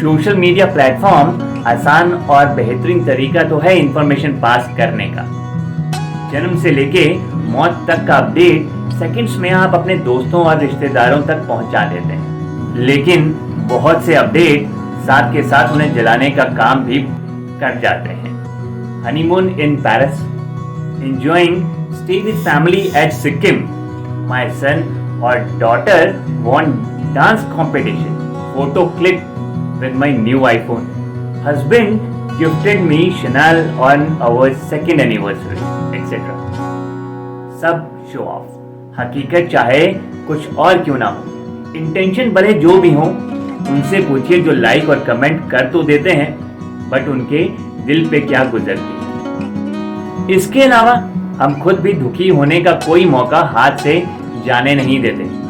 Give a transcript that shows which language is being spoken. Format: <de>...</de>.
<hi>Social media platform आसान और बेहतरीन तरीका तो है इंफॉर्मेशन पास करने का। जन्म से लेके मौत तक का अपडेट सेकंड्स में आप अपने दोस्तों और रिश्तेदारों तक पहुंचा देते हैं, लेकिन बहुत से अपडेट साथ के साथ उन्हें जलाने का काम भी कर जाते हैं।</hi> <en>Honeymoon in Paris, enjoying stay with family at Sikkim, my son or daughter won dance competition, photo clip with my new iPhone, husband gifted me Chanel on our second anniversary, etc.</en> <hi>सब show off. हकीकत चाहे कुछ और क्यों ना हो, intention भले जो भी हो, उनसे पूछिए जो लाइक और कमेंट कर तो देते हैं, बट उनके दिल पे क्या गुजरती है। इसके अलावा हम खुद भी दुखी होने का कोई मौका हाथ से जाने नहीं देते।</hi>